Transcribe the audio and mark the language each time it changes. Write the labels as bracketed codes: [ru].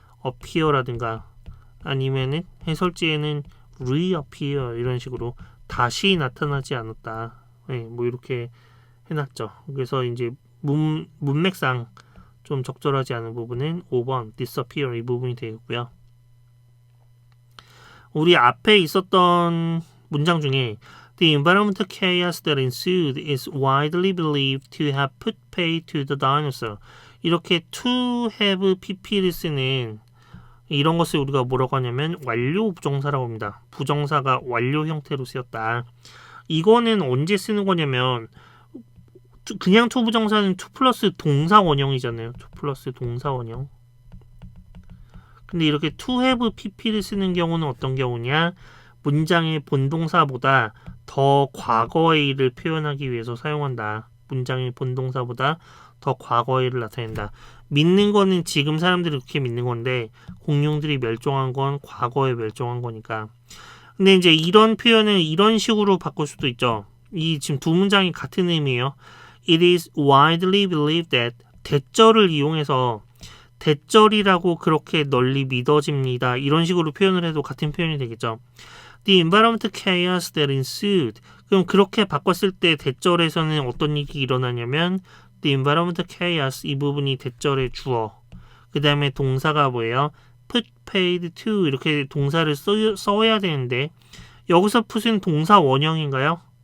[ko] appear라든가 아니면은 해설지에는 reappear 이런 식으로 다시 나타나지 않았다. 네, 뭐 이렇게 해놨죠. 그래서 이제 문맥상 좀 적절하지 않은 부분은 5번 disappear 이 부분이 되겠고요. 우리 앞에 있었던 문장 중에 [en] The environmental chaos that ensued is widely believed to have put pay to the dinosaur. [ko] 이렇게 to have pp를 쓰는 이런 것을 우리가 뭐라고 하냐면 완료 부정사라고 합니다. 부정사가 완료 형태로 쓰였다. 이거는 언제 쓰는 거냐면 그냥 to 부정사는 to 플러스 동사 원형이잖아요. to 플러스 동사 원형. 근데 이렇게 to have pp를 쓰는 경우는 어떤 경우냐? 문장의 본동사보다 더 과거의 일을 표현하기 위해서 사용한다. 문장의 본동사보다 더 과거의 일을 나타낸다. 믿는 거는 지금 사람들이 그렇게 믿는 건데 공룡들이 멸종한 건 과거에 멸종한 거니까. 근데 이제 이런 표현을 이런 식으로 바꿀 수도 있죠. 이 지금 두 문장이 같은 의미예요. [en] It is widely believed that, [ko] 대절을 이용해서 대절이라고 그렇게 널리 믿어집니다. 이런 식으로 표현을 해도 같은 표현이 되겠죠. [en] The environmental chaos that ensued. [ko] 그럼 그렇게 바꿨을 때 대절에서는 어떤 일이 일어나냐면 [en] The environmental chaos, [ko] 이 부분이 대절의 주어. 그 다음에 동사가 뭐예요? [en] Put paid to, [ko] 이렇게 동사를 써야 되는데 여기서 put은 동사 원형인가요?